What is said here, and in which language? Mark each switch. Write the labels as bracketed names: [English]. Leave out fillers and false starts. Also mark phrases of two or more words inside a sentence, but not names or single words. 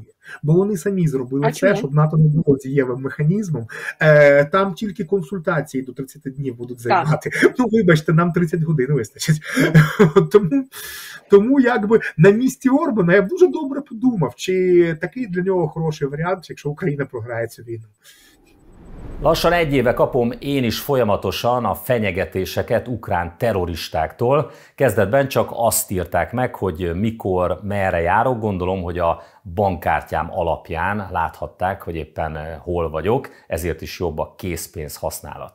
[Ukrainian] Бо вони самі зробили це, щоб НАТО не було дієвим механізмом. Там тільки консультації до 30 днів будуть займати. Ну, вибачте, нам 30 годин вистачить. Тому якби на місці Орбана я б дуже добре подумав, чи такий для нього хороший варіант, якщо Україна програє цю війну. [Hungarian] Lassan egy éve kapom én is folyamatosan a fenyegetéseket ukrán terroristáktól. Kezdetben csak azt írták meg, hogy mikor, merre járok. Gondolom, hogy a bankkártyám alapján láthatták, hogy éppen hol vagyok, ezért is jobb a készpénz használat.